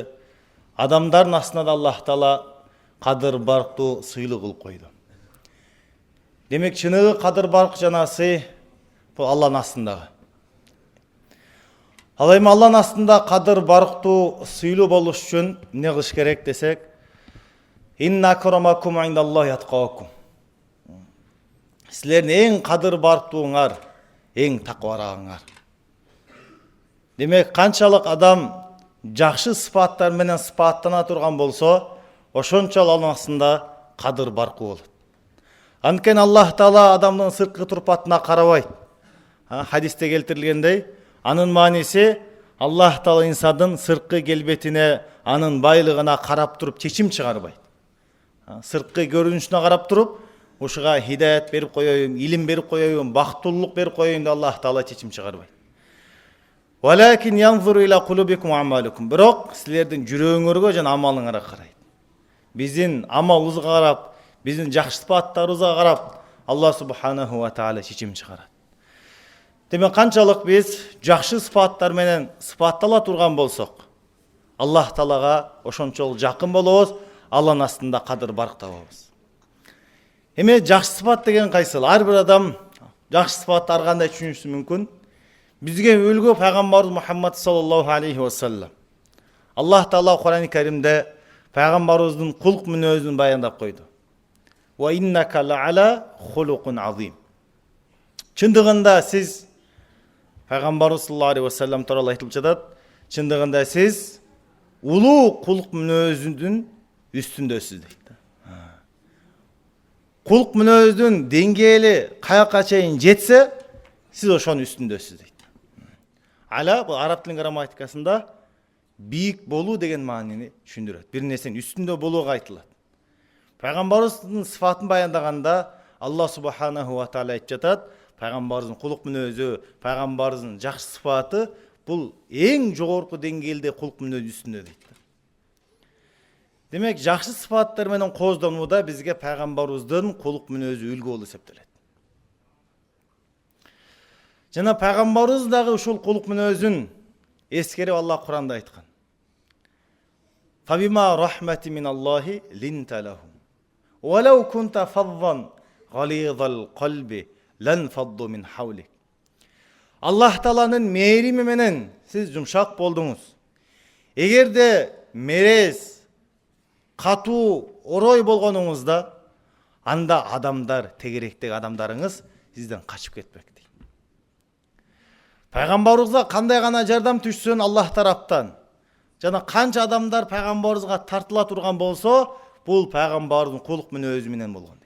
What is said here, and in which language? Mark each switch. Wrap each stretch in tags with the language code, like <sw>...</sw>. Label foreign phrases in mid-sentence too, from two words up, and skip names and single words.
<ky>Адамдардын астында да Аллах Таала кадыр барктуу сыйлуу кылып койду. Демек чыныгы кадыр барк жана сый бул Алланын астындагы. Ал эми Алланын астында кадыр барктуу сыйлуу болуш үчүн эмне кылыш керек десек,</ky> <ar>إن أكرمكم عند الله أتقاكم.</ar> <ky>Силердин эң кадыр барктууңар, эң такыбараагыңар. Демек канчалык адам жакшы сыпаттар менен сыпаттана турган болсо, ошончолук анын астында кадыр баркы болот. Анткени Аллах Таала адамдын сырткы турпатына карабайт. Хадисте келтирилгендей, анын мааниси Аллах Таала инсандын сырткы келбетине, анын байлыгына карап туруп чечим чыгарбайт. Сырткы көрүнүшүнө карап туруп, ушуга хидаят берип коеюн, илим берип коеюн, бактылуулук берип коеюн деп Аллах Таала чечим чыгарбайт.</ky> <ar>ولكن ينظر إلى قلوبكم وأعمالكم.</ar> <ky>Бирок силердин жүрөгүңөргө жана амалыңарга карайт. Биздин амалыбызга карап, биздин жакшы сыпаттарыбызга карап,</ky> <ar>الله سبحانه وتعالى</ar> <ky>чечим чыгарат. Демек канчалык биз жакшы сыпаттар менен сыпаттала турган болсок, Аллах Таалага ошончолук жакын болобуз, Алланын астында кадыр барк табабыз. Эми жакшы сыпат деген кайсыл? Ар бир адам жакшы сыпатты ар кандай түшүнүшү мүмкүн. Бизге өлгө пайгамбарыбыз Мухаммад</ky> <ar>صلى الله عليه وسلم.</ar> <ky>Аллах Таала Кур'ан-ы Каримде пайгамбарыбыздын кулк мүнөзүн баяндап койду.</ky> <ar>وإنك لعلى خلق عظيم.</ar> <ky>Чындыгында сиз пайгамбарыбыз</ky> <ar>صلى الله عليه وسلم</ar> <ky>тууралуу айтылып жатат. Чындыгында сиз улуу кулк мүнөзүнүн үстүндөсүз дейт. Кулк мүнөздүн деңгээли каяка чейин жетсе, сиз ошонун үстүндөсүз дейт. Ала бул араб тилинин грамматикасында бийик болуу деген маанини түшүндүрөт. Бир нерсенин үстүндө болууга айтылат. Пайгамбарыбыздын сыфатын баяндаганда</ky> <ar>الله سبحانه وتعالى</ar> <ky>айтып жатат, пайгамбарыбыздын кулк мүнөзү, пайгамбарыбыздын жакшы сыфаты бул эң жогорку деңгээлде кулк мүнөз үстүндө дейт. Демек жакшы сыфаттар менен кооздонууда бизге пайгамбарыбыздын кулк мүнөзү үлгү болуп эсептелет. Жана пайгамбарыбыз дагы ушул кулк мүнөзүн эскерип Аллах Кур'анда айткан.</ky> <ar>فبما رحمة من الله لنت لهم. ولو كنت فظا غليظ القلب لانفضوا من حولك.</ar> <ky>Аллах Тааланын мээрими менен сиз жумшак болдуңуз. Эгерде мерез, катуу, орой болгонуңузда, анда адамдар, тегеректеги адамдарыңыз сизден качып кетпек. Пайгамбарыбызга кандай гана жардам түшсүн Аллах тараптан, жана канча адамдар пайгамбарыбызга тартыла турган болсо, бул пайгамбардын кулк мүнөзү менен болгон дейт.</ky>